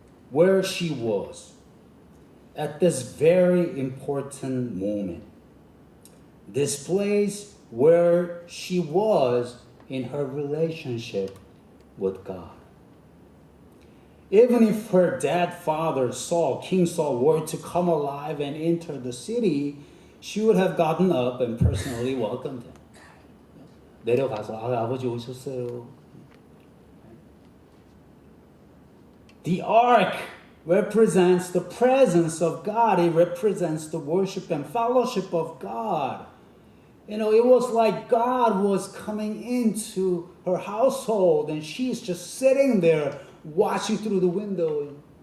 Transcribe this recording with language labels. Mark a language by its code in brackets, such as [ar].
[en] Where she was at this very important moment, this place where she was in her relationship with God. Even if her dead father Saul, King Saul, were to come alive and enter the city, she would have gotten up and personally welcomed him. [ko] 내려가서 아버지 오셨어요. [en] The ark represents the presence of God. It represents the worship and fellowship of God. It was like God was coming into her household and she's just sitting there watching through the window.